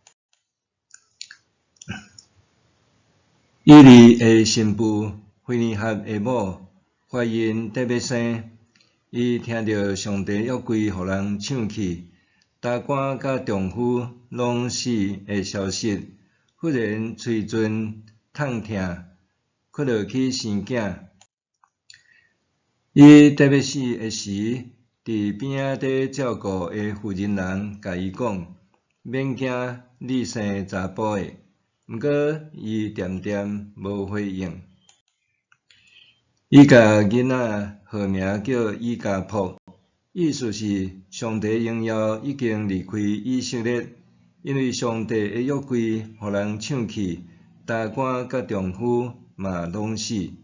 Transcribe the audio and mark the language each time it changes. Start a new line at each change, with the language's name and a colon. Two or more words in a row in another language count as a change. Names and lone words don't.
Min Nan Chinese: 以利的新妇非尼哈的某怀孕得要生，伊听到上帝约柜互人抢去，大官甲丈夫拢死的消息，忽然喙唇痛痛，哭落去生囝。伊得要死的时，伫边仔底照顾的妇人人甲伊讲：免惊，你生查甫的。毋过伊恬恬无回应。伊甲囡仔号名叫以加卜，意思是上帝荣耀已经离开以色列，因为上帝的约柜互人抢去，大官甲丈夫嘛拢死。